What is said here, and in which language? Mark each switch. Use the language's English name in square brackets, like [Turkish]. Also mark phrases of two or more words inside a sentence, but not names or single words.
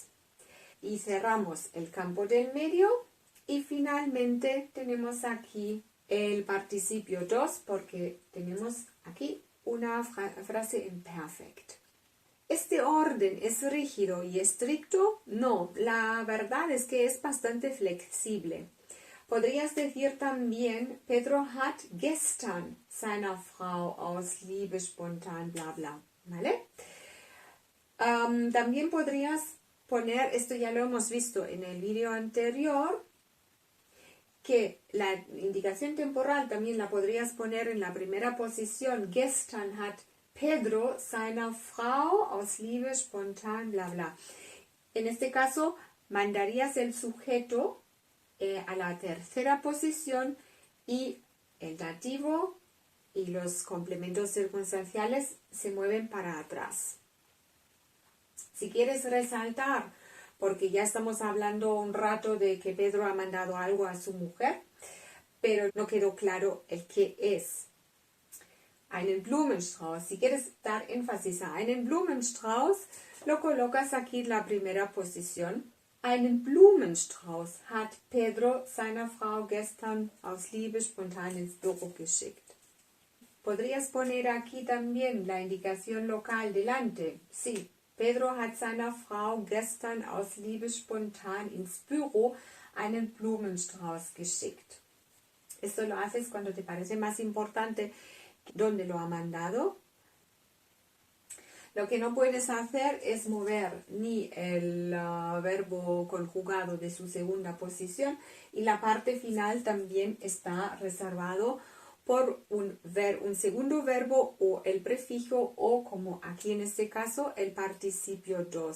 [Spanish] Y cerramos el campo del medio y finalmente tenemos aquí el participio dos porque tenemos aquí una frase en perfect. ¿Este orden es rígido y estricto? No, la verdad es que es bastante flexible. Podrías decir también, [German] Pedro hat gestern seiner Frau aus Liebe spontan bla bla, [Spanish] ¿vale? También podrías poner, esto ya lo hemos visto en el vídeo anterior, que la indicación temporal también la podrías poner en la primera posición. [German] Gestern hat Pedro seiner Frau aus Liebe spontan bla bla. [Spanish] En este caso mandarías el sujeto a la tercera posición y el dativo y los complementos circunstanciales se mueven para atrás. Si quieres resaltar, porque ya estamos hablando un rato de que Pedro ha mandado algo a su mujer, pero no quedó claro el qué es. [German] Einen Blumenstrauß. [Spanish] Si quieres dar énfasis a [German] einen Blumenstrauß, [Spanish] lo colocas aquí en la primera posición. [German] Einen Blumenstrauß hat Pedro seiner Frau gestern aus Liebe spontan ins Büro geschickt. [Spanish] Podrías poner aquí también la indicación local delante. [German] Sí, Pedro hat seiner Frau gestern aus Liebe spontan ins Büro einen Blumenstrauß geschickt. [Spanish] Esto lo haces cuando te parece más importante dónde lo ha mandado. Lo que no puedes hacer es mover ni el verbo conjugado de su segunda posición y la parte final también está reservado por un segundo verbo o el prefijo o, como aquí en este caso, el participio dos.